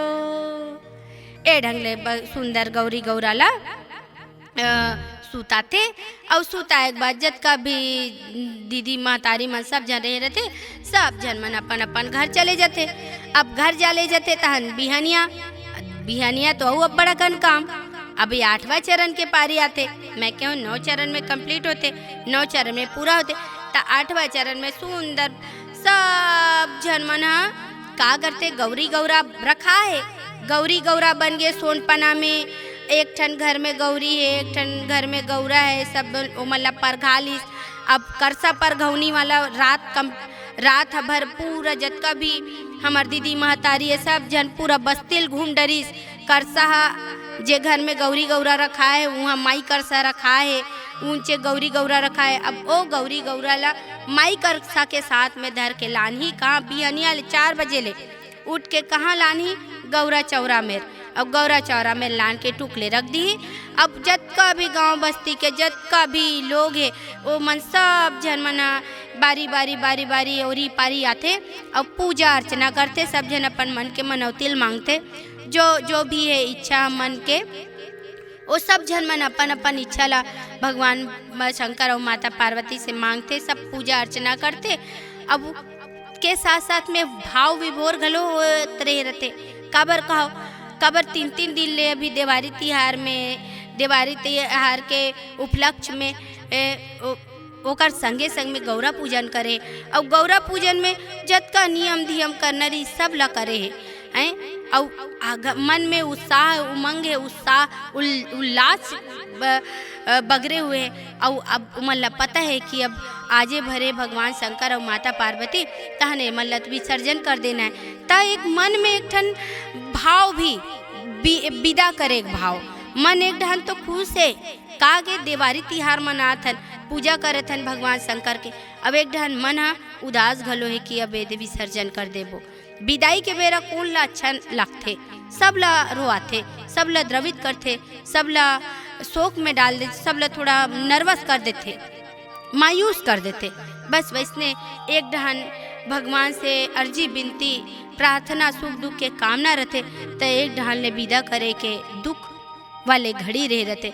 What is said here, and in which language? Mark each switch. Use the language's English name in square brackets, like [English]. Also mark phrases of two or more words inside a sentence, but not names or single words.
[Chhattisgarhi] ए ढंग ले सुंदर गौरी गौराला सूता थे और सूता एक बार जतका भी दीदी महतारी मन सब जन रहे रहते सब जन मन अपन अपन घर चले जाते। अब घर जाले जाते तहन बिहानिया तो अब बड़ा कन काम। अभी 8वां चरण के पारी आते। मैं क्यों 9 चरण में कंप्लीट होते, 9 चरण में पूरा होते तो 8वां चरण में सुंदर सब जन मन का करते गौरी गौरा रखा है। गौरी गौरा बन गए सोनपना में। एक ठन घर में गौरी है, एक ठन घर में गौरा है, सब मतलब पर घालिस। अब करसा पर घौनी वाला रात भर पूरा जतका भी हमार दीदी महतारी है सब जन पूरा बस्तिल घूम डरिस। करसा जे घर में गौरी गौरा रखा है वहाँ माई करसा रखा है, ऊंचे गौरी गौरा रखा है। अब ओ गौरी गौरा ला माई करसा के साथ में धर के लानी कहाँ बिहनिया 4 बजे ले उठ के कहाँ लानी गौरा चौरा में। अब गौरा चौरा में लान के टुकले रख दी। अब जतका भी गांव बस्ती के जतका भी लोग है वो मन सब जन मना बारी औरी पारी आते और पूजा अर्चना करते। सब जन अपन मन के मनौतिल मांगते जो भी है इच्छा मन के वो सब जन मन अपन अपन इच्छा ला भगवान शंकर और माता पार्वती से मांगते, सब पूजा अर्चना करते। अब के साथ साथ में भाव विभोर घलो होते रहते। काबर कहो काबर 3 दिन ले अभी देवारी तिहार के उपलक्ष्य में ओकर संगे संग में गौरा पूजन करे। और गौरा पूजन में जतका नियम धियम करना रही सब ला करे है। और मन में उत्साह उमंग है, उत्साह उल्लास बगरे हुए हैं। और अब मतलब पता है कि अब आजे भरे भगवान शंकर और माता पार्वती तहने मतलब विसर्जन कर देना है। ता एक मन में एक ठन भाव भी विदा करे भाव मन एक ढन तो खुश है का के देवारी तिहार मनाथन पूजा करथन भगवान शंकर के। अब एक ढन मन उदास घलो है कि अब दे विसर्जन कर देबो। विदाई के बेरा कौन ला अच्छा लगते, सब ला रोआथे, सब ला द्रवित करते, सब ला शोक में डाल देते, सब ला थोड़ा नर्वस कर देते, मायूस कर देते। बस वैसने एक ढहन भगवान से अर्जी बिनती प्रार्थना सुख दुख के कामना रहते, तो एक ढहन ले विदा करे के दुख वाले घड़ी रह रहते।